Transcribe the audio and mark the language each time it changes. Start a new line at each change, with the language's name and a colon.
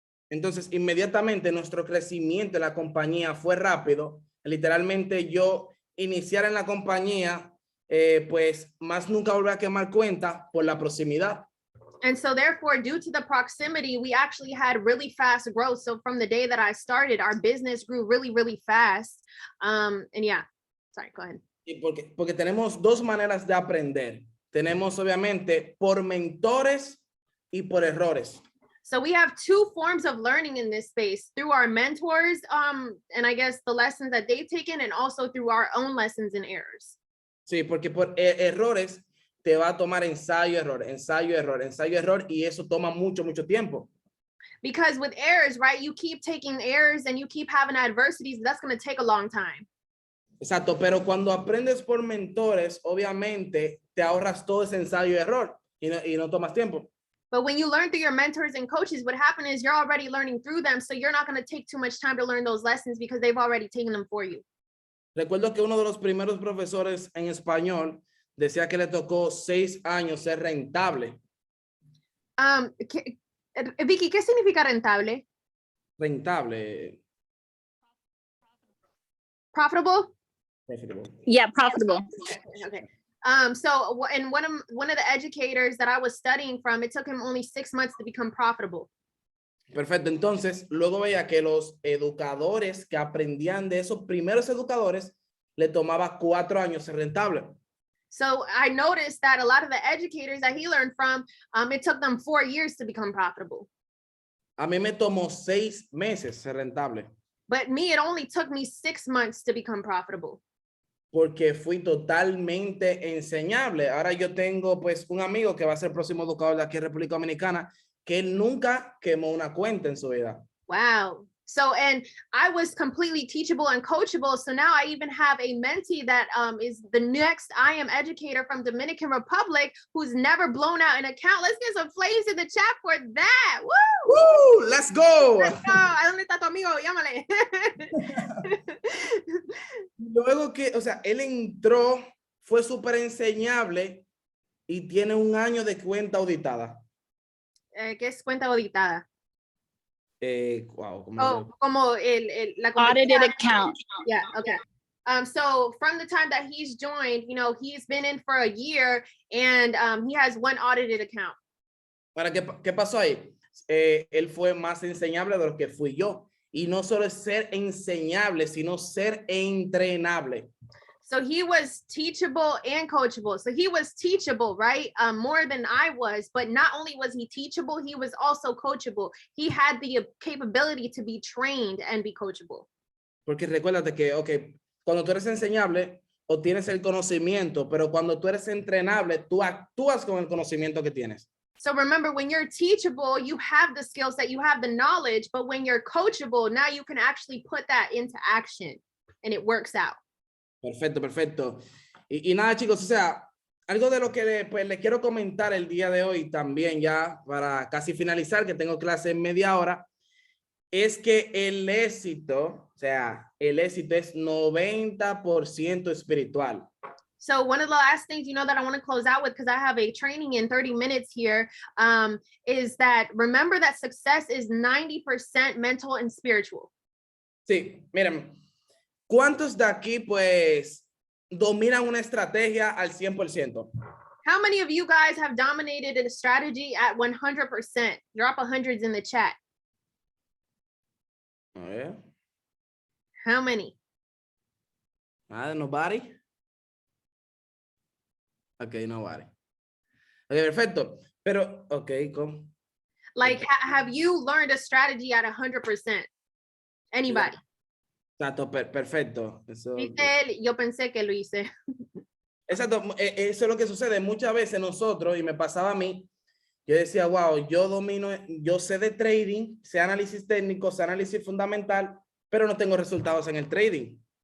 Spanish: Entonces, inmediatamente nuestro crecimiento en la compañía fue rápido. Literalmente yo iniciar en la compañía, pues más nunca volví a quemar cuenta por la proximidad.
English: And so therefore, due to the proximity, we actually had really fast growth. So from the day that I started, our business grew really, really fast. And yeah, sorry, go ahead.
Spanish: Y porque tenemos dos maneras de aprender. Tenemos obviamente por mentores y por errores.
English: So we have two forms of learning in this space, through our mentors, and I guess the lessons that they've taken, and also through our own lessons and errors.
Spanish: Sí, porque por errores te va a tomar ensayo, error, ensayo, error, ensayo, error, y eso toma mucho, mucho tiempo.
English: Because with errors, right, you keep taking errors and you keep having adversities, that's going to take a long time.
Spanish: Exacto, pero cuando aprendes por mentores, obviamente te ahorras todo ese ensayo y error y no tomas tiempo.
English: But when you learn through your mentors and coaches, what happens is you're already learning through them, so you're not going to take too much time to learn those lessons because they've already taken them for you.
Spanish: Recuerdo que uno de los primeros profesores en español decía que le tocó 6 años ser rentable. Vicky, ¿qué significa rentable? Rentable.
English: Profitable? Profitable. Yeah, profitable. Okay. So and one of the educators that I was studying from, it took him only 6 months to become profitable.
Spanish: Perfecto. Entonces, luego veía que los educadores que aprendían de esos primeros educadores le tomaba 4 años ser rentable.
English: So I noticed that a lot of the educators that he learned from, it took them 4 years to become profitable.
Spanish: A mí me tomó 6 meses ser rentable.
English: But me, it only took me 6 months to become profitable.
Spanish: Porque fui totalmente enseñable. Ahora yo tengo pues un amigo que va a ser el próximo educador de aquí en República Dominicana, que él nunca quemó una cuenta en su vida. Wow.
English: So, and I was completely teachable and coachable. So now I even have a mentee that is the next I am educator from Dominican Republic who's never blown out an account. Let's get some flames in the chat for that. Woo! Woo! Let's go. Let's go.
Spanish: ¿A dónde está tu amigo? Llámale. Luego que, o sea, él entró, fue súper enseñable y tiene 1 año de cuenta auditada. ¿Qué es cuenta auditada? Wow, Como la
English: Audited account. Yeah, okay. So from the time that he's joined, he's been in for a year and he has 1 audited account.
Spanish: ¿Para qué pasó ahí? Él fue más enseñable de lo que fui yo. Y no solo es ser enseñable, sino ser entrenable.
English: So he was teachable and coachable. So he was teachable, right? More than I was, but not only was he teachable, he was also coachable. He had the capability to be trained and be coachable.
Spanish: Porque recuérdate que, ok, cuando tú eres enseñable, obtienes el conocimiento, pero cuando tú eres entrenable, tú actúas con el conocimiento que tienes.
English: So remember, when you're teachable, you have the skill set, you have the knowledge, but when you're coachable, now you can actually put that into action and it works out.
Spanish: Perfecto, perfecto. Y nada, chicos, o sea, algo de lo que pues, le quiero comentar el día de hoy también, ya para casi finalizar, que tengo clase en media hora, es que el éxito, o sea, el éxito es 90% espiritual.
English: So one of the last things, that I want to close out with, because I have a training in 30 minutes here, is that remember that success is 90% mental and spiritual.
Spanish: Sí, miren, ¿cuántos de aquí pues dominan una estrategia al 100%?
English: How many of you guys have dominated a strategy at 100%? Drop 100s in the chat.
Spanish: A ver.
English: How many?
Spanish: Nada,
English: nobody.
Spanish: Ok,
English: nobody.
Spanish: Ok, perfecto. Pero, ok, ¿cómo?
English: Like, have you learned a strategy at 100%? Anybody?
Spanish: Exacto, perfecto. Eso, Dice él, yo pensé que lo hice. exacto, eso es lo que sucede muchas veces nosotros, y me pasaba a mí. Yo decía, wow, yo domino, yo sé de trading, sé análisis técnico, sé análisis fundamental, pero no tengo resultados en el trading.